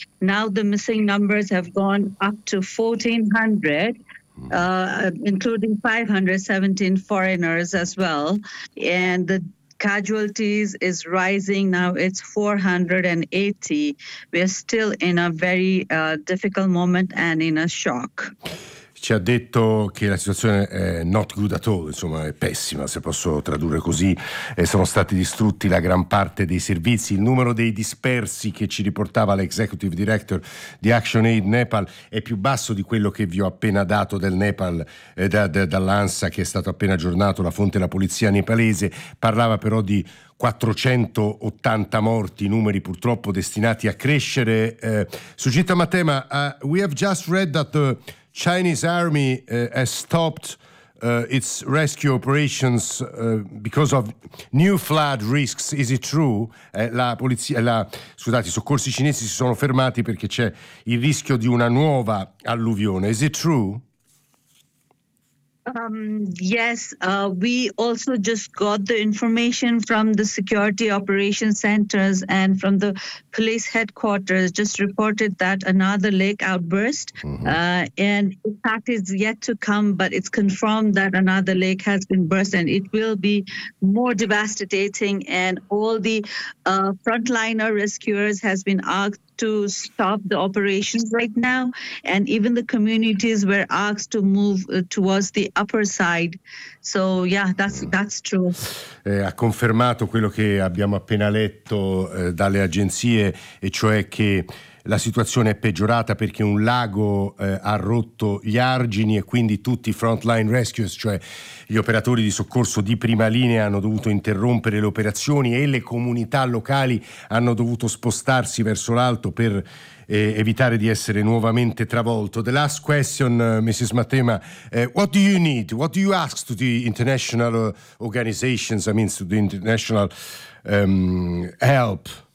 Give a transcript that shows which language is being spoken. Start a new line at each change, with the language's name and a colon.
English: Now the missing numbers have gone up to 1,400. Including 517 foreigners as well. And the casualties is rising now. It's 480. We're still in a very difficult moment and in a shock.
Italian: Ci ha detto che la situazione è
English: not good at all,
Italian: insomma è pessima, se posso tradurre così. Sono stati distrutti la gran parte dei servizi, il numero dei dispersi che ci riportava l'executive director di Action Aid Nepal è più basso di quello che vi ho appena dato del Nepal, dall'ANSA che è stato appena aggiornato, la fonte della polizia nepalese parlava però di 480 morti, numeri purtroppo destinati a crescere.
English: Sujita Matema, we have just read that the Chinese army has stopped its rescue operations because of new flood risks. Is it true?
Italian: I soccorsi cinesi si sono fermati perché c'è il rischio di una nuova alluvione.
English: Is it true? We also just got the information from the security operations centers and from the police headquarters just reported that another lake outburst. Mm-hmm. And in fact, it's yet to come, but it's confirmed that another lake has been burst and it will be more devastating. And all the frontliner rescuers has been asked to stop the operations right now, and even the communities were asked to move towards the upper side. So yeah, that's true.
Italian: Ha confermato quello che abbiamo appena letto dalle agenzie, e cioè che la situazione è peggiorata perché un lago ha rotto gli argini e quindi tutti i frontline rescuers, cioè gli operatori di soccorso di prima linea, hanno dovuto interrompere le operazioni e le comunità locali hanno dovuto spostarsi verso l'alto per evitare di essere nuovamente travolto.
English: The last question, Mrs. Matema, what do you need? What do you ask to the international organizations, I mean to the international help?